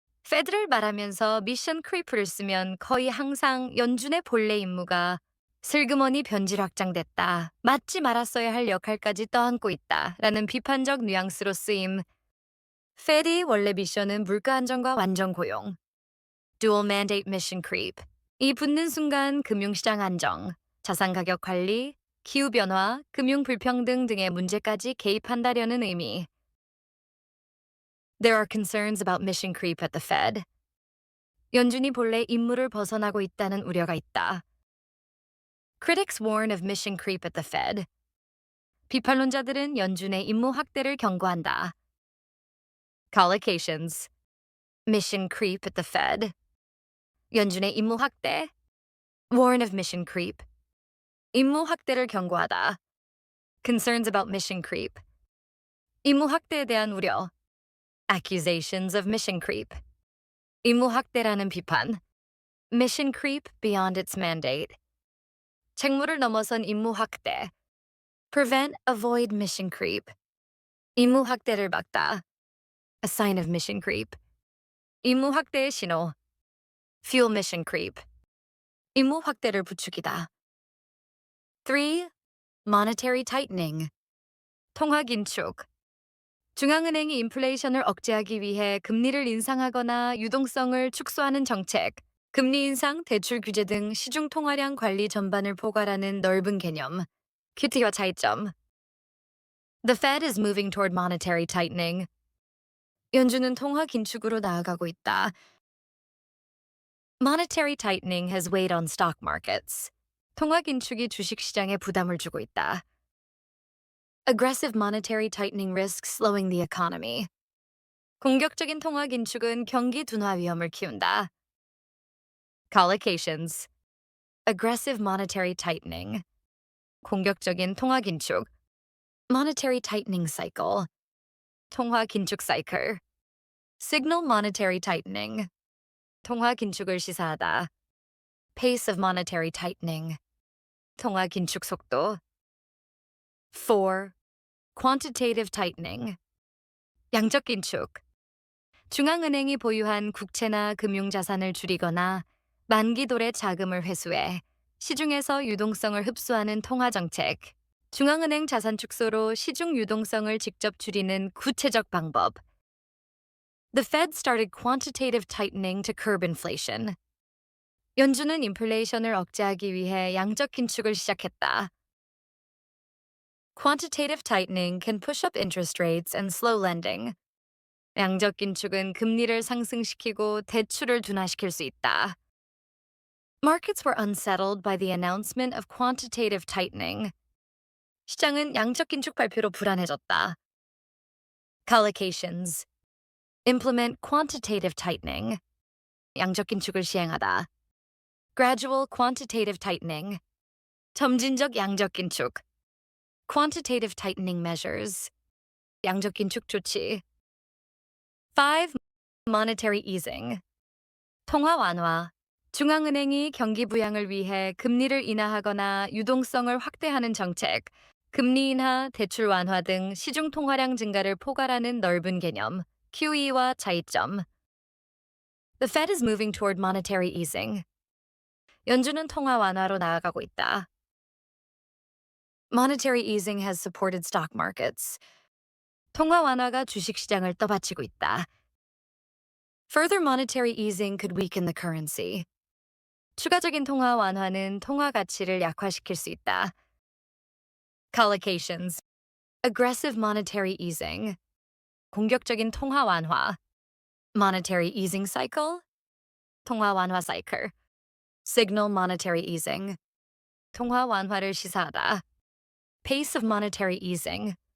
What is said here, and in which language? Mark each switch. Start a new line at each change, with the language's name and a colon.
Korean: 페드를 말하면서 미션 크리프를 쓰면 거의 항상 연준의 본래 임무가 슬그머니 변질 확장됐다, 맡지 말았어야 할 역할까지 떠안고 있다 라는 비판적 뉘앙스로 쓰임. 페드의 원래 미션은 물가 안정과 완전 고용.
English: Dual Mandate Mission Creep.
Korean: 이 붙는 순간 금융시장 안정, 자산 가격 관리, 기후변화, 금융 불평등 등의 문제까지 개입한다려는 의미.
English: There are concerns about mission creep at the Fed.
Korean: 연준이 본래 임무를 벗어나고 있다는 우려가 있다.
English: Critics warn of mission creep at the Fed.
Korean: 비판론자들은 연준의 임무 확대를 경고한다.
English: Collocations. Mission creep at the Fed.
Korean: 연준의 임무 확대.
English: Warn of mission creep.
Korean: 임무 확대를 경고하다.
English: Concerns about mission creep.
Korean: 임무 확대에 대한 우려.
English: Accusations of mission creep.
Korean: 임무 확대라는 비판.
English: Mission creep beyond its mandate.
Korean: 책무를 넘어선 임무 확대.
English: Prevent, avoid mission creep.
Korean: 임무 확대를 막다.
English: A sign of mission creep.
Korean: 임무 확대의 신호.
English: Fuel mission creep.
Korean: 임무 확대를 부추기다. 3.
English: Monetary tightening.
Korean: 통화 긴축. 중앙은행이 인플레이션을 억제하기 위해 금리를 인상하거나 유동성을 축소하는 정책, 금리 인상, 대출 규제 등 시중 통화량 관리 전반을 포괄하는 넓은 개념. QT와 차이점.
English: The Fed is moving toward monetary tightening.
Korean: 연준은 통화 긴축으로 나아가고 있다.
English: Monetary tightening has weighed on stock markets.
Korean: 통화 긴축이 주식 시장에 부담을 주고 있다.
English: Aggressive monetary tightening risks slowing the economy.
Korean: 공격적인 통화 긴축은 경기 둔화 위험을 키운다.
English: Collocations. Aggressive monetary tightening.
Korean: 공격적인 통화 긴축.
English: Monetary tightening cycle.
Korean: 통화 긴축 사이클.
English: Signal monetary tightening.
Korean: 통화 긴축을 시사하다.
English: Pace of monetary tightening.
Korean: 통화 긴축 속도. 4.
English: Quantitative tightening.
Korean: 양적 긴축. 중앙은행이 보유한 국채나 금융자산을 줄이거나 만기도래 자금을 회수해 시중에서 유동성을 흡수하는 통화정책. 중앙은행 자산 축소로 시중 유동성을 직접 줄이는 구체적 방법.
English: The Fed started quantitative tightening to curb inflation.
Korean: 연준은 인플레이션을 억제하기 위해 양적 긴축을 시작했다.
English: Quantitative tightening can push up interest rates and slow lending.
Korean: 양적 긴축은 금리를 상승시키고 대출을 둔화시킬 수 있다.
English: Markets were unsettled by the announcement of quantitative tightening.
Korean: 시장은 양적 긴축 발표로 불안해졌다.
English: Collocations. Implement quantitative tightening.
Korean: 양적 긴축을 시행하다.
English: Gradual quantitative tightening.
Korean: 점진적 양적 긴축.
English: Quantitative tightening measures.
Korean: 양적 긴축 조치.
English: 5. Monetary easing.
Korean: 통화 완화. 중앙은행이 경기 부양을 위해 금리를 인하하거나 유동성을 확대하는 정책, 금리 인하, 대출 완화 등 시중 통화량 증가를 포괄하는 넓은 개념, QE와 차이점.
English: The Fed is moving toward monetary easing.
Korean: 연준은 통화 완화로 나아가고 있다.
English: Monetary easing has supported stock markets.
Korean: 통화 완화가 주식 시장을 떠받치고 있다.
English: Further monetary easing could weaken the currency.
Korean: 추가적인 통화 완화는 통화 가치를 약화시킬 수 있다.
English: Collocations. Aggressive monetary easing.
Korean: 공격적인 통화 완화.
English: Monetary easing cycle.
Korean: 통화 완화 사이클.
English: Signal monetary easing.
Korean: 통화 완화를 시사하다.
English: Pace of monetary easing.